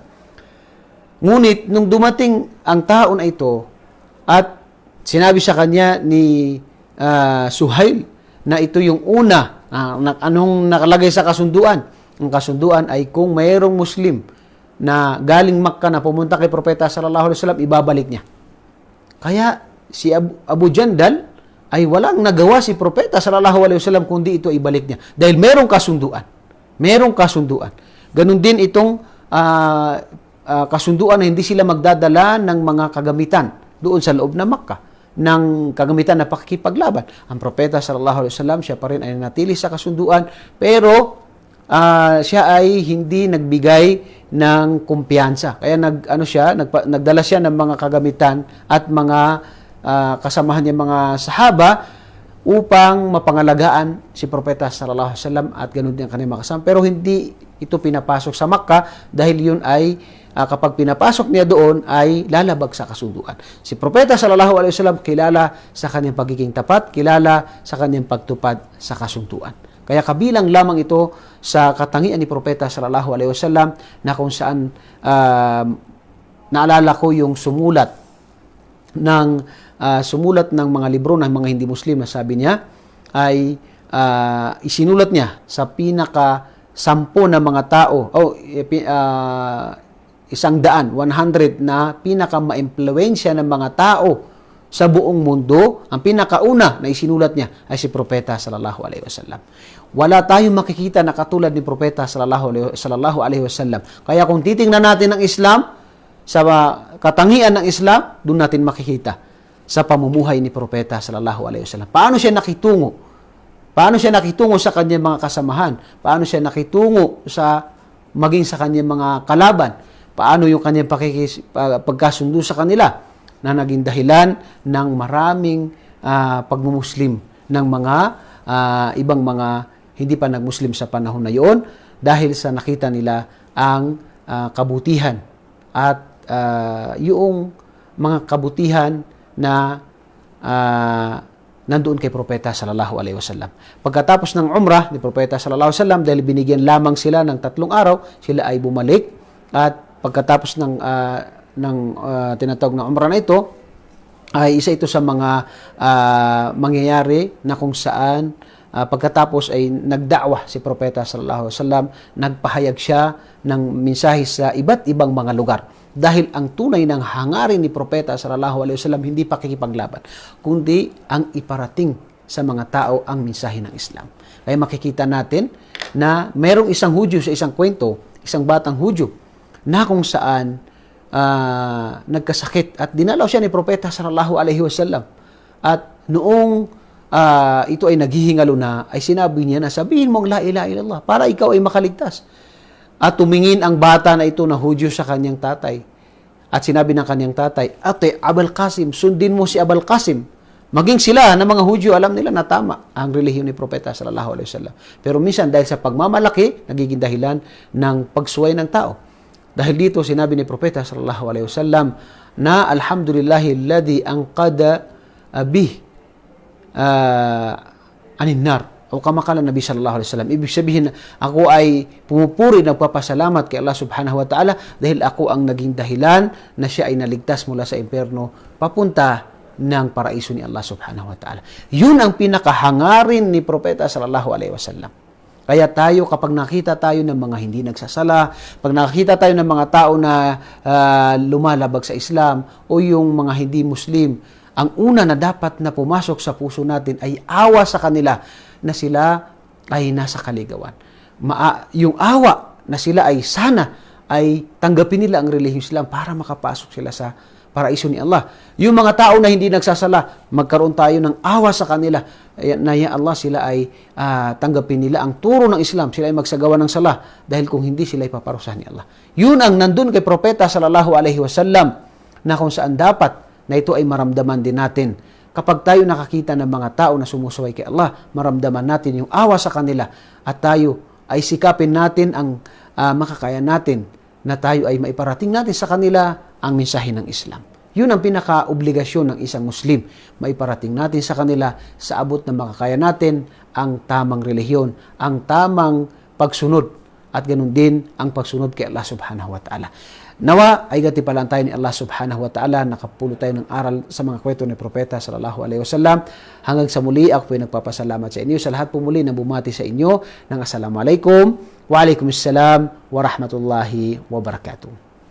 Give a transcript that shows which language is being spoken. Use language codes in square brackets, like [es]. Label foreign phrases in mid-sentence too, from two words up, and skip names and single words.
[tl] Ngunit nung dumating ang tao na ito at sinabi sa kanya ni Suhail na ito yung una anong nakalagay sa kasunduan. Ang kasunduan ay kung mayroong Muslim na galing Makkah na pumunta kay Propeta [ar] صلى الله عليه وسلم, [tl] ibabalik niya. Kaya si Abu Jandal ay walang nagawa si Propeta [ar] صلى الله عليه وسلم [tl] kundi ito ibalik niya. Dahil merong kasunduan. Merong kasunduan. Ganun din itong kasunduan na hindi sila magdadala ng mga kagamitan doon sa loob ng Makkah. ng kagamitan na pakikipaglaban. Ang propeta [ar] صلى الله عليه وسلم, [tl] siya pa rin ay nanatili sa kasunduan, pero siya ay hindi nagbigay ng kumpiyansa. Kaya nagdala siya ng mga kagamitan at mga kasamahan niya mga sahaba upang mapangalagaan si propeta [ar] صلى الله عليه وسلم [tl] at ganoon din ang kanyang mga kasama. Pero hindi ito pinapasok sa Makkah dahil yun ay kapag pinapasok niya doon ay lalabag sa kasunduan. Si propeta [ar] صلى الله عليه وسلم [tl] kilala sa kanyang pagiging tapat, kilala sa kanyang pagtupad sa kasunduan. Kaya kabilang lamang ito sa katangian ni propeta [ar] صلى الله عليه وسلم [tl] na kung saan naalala ko yung sumulat ng mga libro ng mga hindi Muslim na sabi niya ay isinulat niya sa pinaka-10 na mga tao 100 na pinaka-maimpluwensya ng mga tao sa buong mundo. Ang pinakauna na isinulat niya ay si propeta [ar] صلى الله عليه وسلم. [tl] Wala tayong makikita na katulad ni propeta [ar] صلى الله عليه وسلم. [tl] Kaya kung titingnan natin ang Islam, sa katangian ng Islam, doon natin makikita sa pamumuhay ni propeta [ar] صلى الله عليه وسلم. [tl] Paano siya nakitungo? Paano siya nakitungo sa kanyang mga kasamahan? Paano siya nakitungo maging sa kanyang mga kalaban? Paano yung kanyang pagkasundo sa kanila na naging dahilan ng maraming pagmumuslim ng mga ibang mga hindi pa nagmuslim sa panahon na yun dahil sa nakita nila ang kabutihan at yung mga kabutihan na nandoon kay propeta [ar] صلى الله عليه وسلم. [tl] Pagkatapos ng umrah ni propeta [ar] صلى الله عليه وسلم, [tl] dahil binigyan lamang sila ng 3 araw, sila ay bumalik at pagkatapos ng tinatawag na umrah na ito, ay isa ito sa mga mangyayari na kung saan pagkatapos ay nagda'wah si propeta [ar] صلى الله عليه وسلم, [tl] nagpahayag siya ng mensahe sa iba't ibang mga lugar. Dahil ang tunay ng hangarin ni propeta [ar] صلى الله عليه وسلم [tl] hindi pakikipaglaban, kundi ang iparating sa mga tao ang mensahe ng Islam. Kaya makikita natin na mayroong isang Hudyo sa isang kwento, isang batang Hudyo na kung saan nagkasakit at dinalaw siya ni propeta [ar] صلى الله عليه وسلم. [tl] At noong ito ay naghihingalo na, ay sinabi niya na sabihin mong [ar] لا إله إلا الله [tl] para ikaw ay makaligtas. At tumingin ang bata na ito na Hudyo sa kanyang tatay. At sinabi ng kanyang tatay, Ate, Abul Qasim, sundin mo si Abul Qasim. Maging sila na mga Hudyo, alam nila na tama ang relihiyon ni propeta [ar] صلى الله عليه وسلم. [tl] Pero minsan dahil sa pagmamalaki, nagiging dahilan ng pagsuway ng tao. Dahil dito sinabi ni propeta [ar] صلى الله عليه وسلم [tl] na [ar] الحمد لله الذي أنقذه من النار. أو كما قال النبي صلى الله عليه وسلم. [tl] Ibig sabihin, ako ay pumupuri, nagpapasalamat kay Allah [ar] سبحانه وتعالى [tl] dahil ako ang naging dahilan na siya ay naligtas mula sa impyerno papunta ng paraiso ni Allah [ar] سبحانه وتعالى. [tl] Yun ang pinakahangarin ni propeta [ar] صلى الله عليه وسلم. [tl] Kaya tayo, kapag nakita tayo ng mga hindi nagsasala, pag nakita tayo ng mga tao na lumalabag sa Islam o yung mga hindi Muslim, ang una na dapat na pumasok sa puso natin ay awa sa kanila na sila ay nasa kaligawan. Yung awa na sila ay sana ay tanggapin nila ang relihiyong Islam para makapasok sila sa paraiso ni Allah. Yung mga tao na hindi nagsasala, magkaroon tayo ng awa sa kanila na [ar] يا الله [tl] sila ay tanggapin nila ang turo ng Islam, sila ay magsagawa ng sala dahil kung hindi sila ay paparusahan ni Allah. Yun ang nandun kay propeta [ar] صلى الله عليه وسلم [tl] na kung saan dapat na ito ay maramdaman din natin. Kapag tayo nakakita ng mga tao na sumusuway kay Allah, maramdaman natin yung awa sa kanila at tayo ay sikapin natin ang makakaya natin na tayo ay maiparating natin sa kanila ang mensahe ng Islam. Yun ang pinaka-obligasyon ng isang Muslim. Maiparating natin sa kanila sa abot na makakaya natin ang tamang relihiyon, ang tamang pagsunod at ganun din ang pagsunod kay Allah [ar] سبحانه وتعالى. [tl] Nawa ay gatipalan tayo ni Allah [ar] سبحانه وتعالى, [tl] nakapulo tayo ng aral sa mga kwento ni propeta [ar] صلى الله عليه وسلم. [tl] Hanggang sa muli, ako po ay nagpapasalamat sa inyo. Sa lahat po muli na bumati sa inyo ng [ar] السلام عليكم وعليكم السلام ورحمة الله وبركاته.